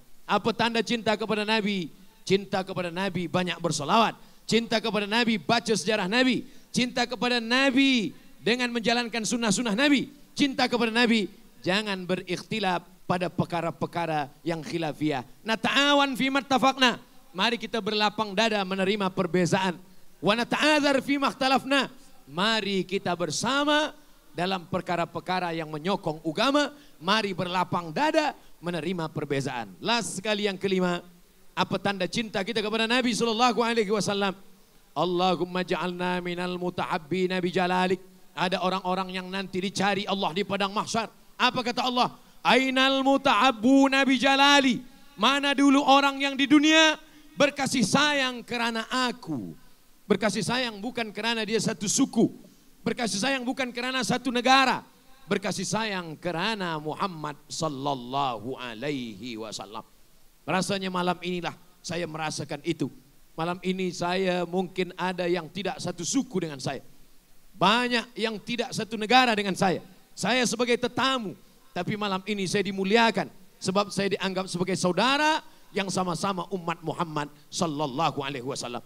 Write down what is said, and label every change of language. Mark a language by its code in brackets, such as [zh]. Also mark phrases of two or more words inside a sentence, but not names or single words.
[ms] Apa tanda cinta kepada Nabi? Cinta kepada Nabi banyak bersolawat. Cinta kepada Nabi baca sejarah Nabi. Cinta kepada Nabi dengan menjalankan sunnah-sunnah Nabi. Cinta kepada Nabi jangan berikhtilaf pada perkara-perkara yang khilafiyah. [ar] نتعاون فيما اتفقنا. [ms] Mari kita berlapang dada menerima perbezaan. [ar] ونتعاذر فيما اختلفنا. [ms] Mari kita bersama dalam perkara-perkara yang menyokong agama. Mari berlapang dada menerima perbezaan. Last sekali yang kelima, apa tanda cinta kita kepada Nabi SAW? [ar] اللهم اجعلنا من المتحابين بجلالك. [ms] Ada orang-orang yang nanti dicari Allah di padang mahsyar. Apa kata Allah? [ar] أين المتحابون بجلالي. [ms] Mana dulu orang yang di dunia berkasih sayang kerana aku. Berkasih sayang bukan kerana dia satu suku. Berkasih sayang bukan kerana satu negara. Berkasih sayang kerana Muhammad [ar] صلى الله عليه وسلم. [ms] Rasanya malam inilah saya merasakan itu. Malam ini saya mungkin ada yang tidak satu suku dengan saya. Banyak yang tidak satu negara dengan saya. Saya sebagai tetamu. Tapi malam ini saya dimuliakan. Sebab saya dianggap sebagai saudara yang sama-sama umat Muhammad [ar] صلى الله عليه وسلم.